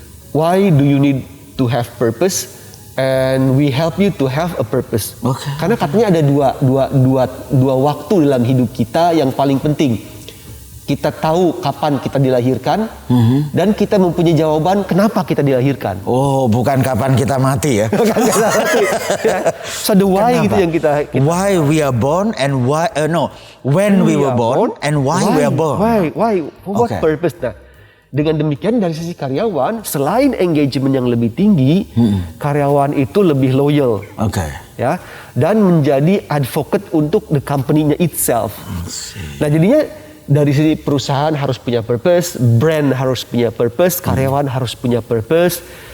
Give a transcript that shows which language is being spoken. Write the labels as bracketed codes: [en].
[en] Why do you need to have purpose? And we help you to have a purpose. [id] Karena katanya ada dua waktu dalam hidup kita yang paling penting. Kita tahu kapan kita dilahirkan dan kita mempunyai jawaban kenapa kita dilahirkan. Oh, bukan kapan kita mati ya. Bukan kita mati. [en] So the why [id] gitu yang kita [en] why we are born and why when we were born and why we are born. Why what purpose nah. [id] Dengan demikian dari sisi karyawan, selain engagement yang lebih tinggi, karyawan itu lebih loyal. Ya, dan menjadi advocate untuk [en] the company-nya itself. [id] Nah, jadinya dari sisi perusahaan harus punya purpose, brand harus punya purpose, karyawan harus punya purpose.